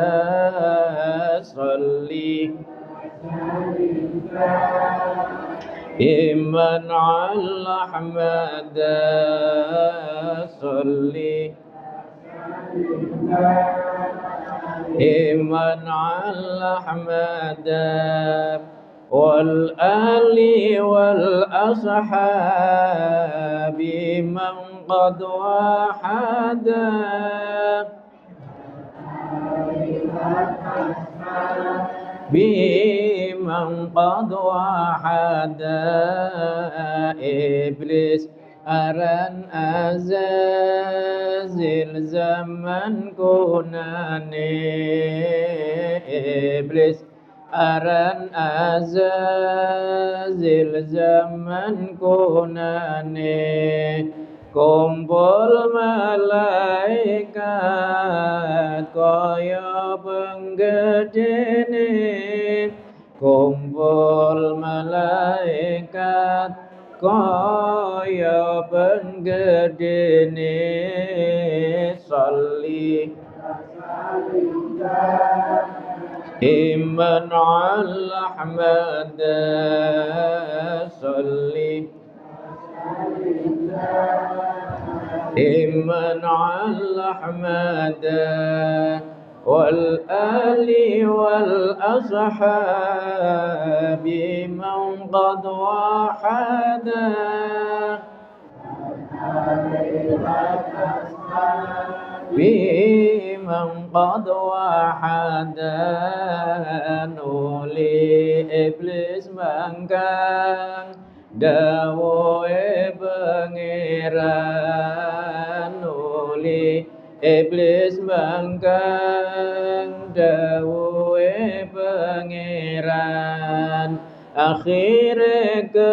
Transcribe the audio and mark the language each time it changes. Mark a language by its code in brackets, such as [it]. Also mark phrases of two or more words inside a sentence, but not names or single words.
[ar] صلي إيمان على أحمد صلي إيمان على أحمد والآل والأصحاب من قد وحد بمن قد وحد [jv] iblis aran azazil zaman kunane iblis aran azazil zaman kunane kumpul malaikat kaya penggedene kumpul malaikat kaya penggedene [ar] صل إيمان على أحمد صل إيمان على أحمد والآل والأصحاب من قد وحد بمن قد وحد [jv] nuli iblis mangkang dawuhe pangeran nuli iblis mangkang dawuhe pangeran akhire